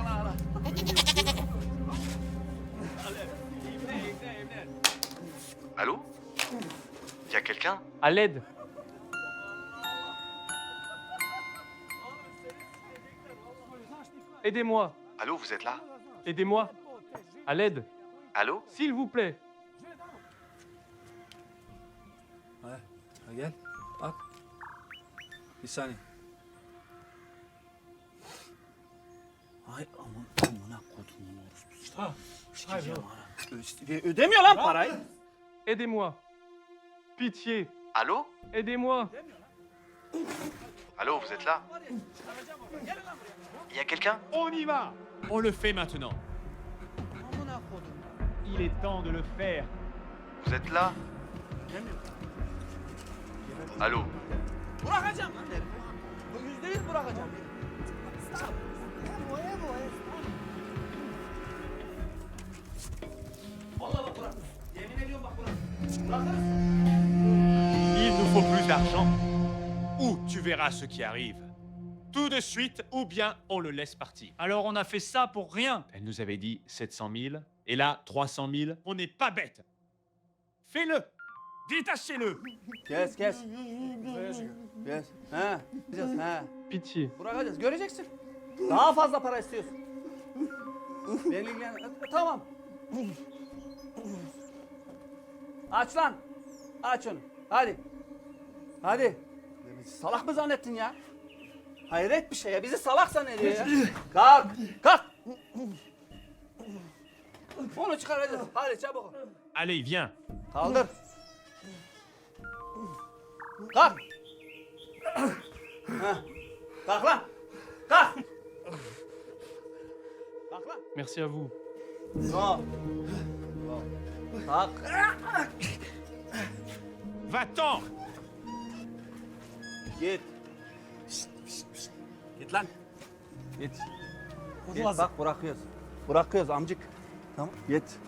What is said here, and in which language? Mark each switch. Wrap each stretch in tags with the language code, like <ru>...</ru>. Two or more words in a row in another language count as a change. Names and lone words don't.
<fr>Allô? Y a quelqu'un? À l'aide. Aidez-moi. Allô, vous êtes là? Aidez-moi. À l'aide. Allô? S'il vous plaît.</fr> <tr>Gel. Bak. Bir saniye. Ay amına kodumun orospusu. Ödemiyor lan parayı.</tr> <fr>Aidez-moi. Pitié. Allô? Aidez-moi. Allô, vous êtes là? Y a quelqu'un? On y va. On le fait maintenant. Il est temps de le faire. Vous êtes là? Allô?</fr> <tr>Bırakacağım lan derim. Bu %100 bırakacağım. Vallahi bak bırak. Yemin ediyorum bak bırak. Bırakırız.</tr> <fr>Il nous faut plus d'argent. Ou tu verras ce qui arrive. Tout de suite, ou bien on le laisse partir. Alors on a fait ça pour rien. Elle nous avait dit 700 000, et là 300 000. On n'est pas bête. Fais-le. Détachez-le.</fr> <tr>Kes. Kes. Ha. Ha.</tr> <fr>Pitié.</fr> <tr>Bırakacağız. Göreceksin. Daha fazla para istiyorsun. Beni ilgilen... Tamam. Aç lan. Aç onu. Hadi. Hadi. Salak mı zannettin ya? Hayret bir şey ya. Bizi salak zannediyor ya. Kalk. Kalk. Onu çıkaracağız. Hadi çabuk.</tr> <fr>Allez, viens.</fr> <tr>Kaldır. Kalk. Heh. Kalk lan. Kalk. Kalk lan.</tr> <fr>Merci à vous.</fr> <tr>Kalk. Kalk.</tr> <fr>Va-t'en.</fr> <tr>Git. Git lan. Git. Git bak bırakıyoruz. Bırakıyoruz amcık. Tamam. Git.</tr>